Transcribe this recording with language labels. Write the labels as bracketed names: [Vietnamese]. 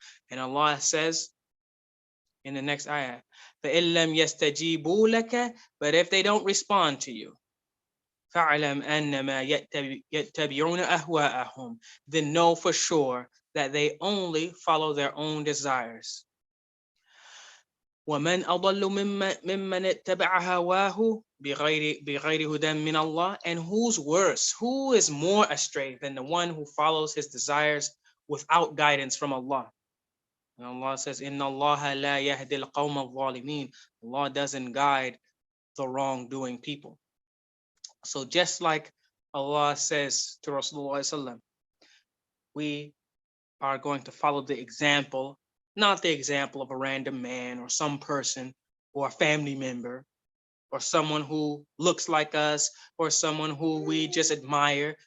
[English] And Allah says in the next ayah, [Arabic] فَإِن لَمْ يَسْتَجِيبُوا لَكَ, [English] but if they don't respond to you, [Arabic] فَاعْلَمْ أَنَّمَا يَتَّبِعُونَ أَهْوَاءَهُم, [English] then know for sure that they only follow their own desires. [Arabic] وَمَنْ أَضَلُّ مِمَّنِ اتَّبَعَ هَوَاهُ بِغَيْرِ هُدًى مِنَ اللَّهِ, [English] and who's worse, who is more astray than the one who follows his desires without guidance from Allah. And Allah says, [Arabic] إِنَّ اللَّهَ لَا يَهْدِي الْقَوْمَ الظَّالِمِينَ. [English] Allah doesn't guide the wrongdoing people. So just like Allah says to Rasulullah Sallallahu Alaihi Wasallam, we are going to follow the example, not the example of a random man or some person or a family member or someone who looks like us or someone who we just admire.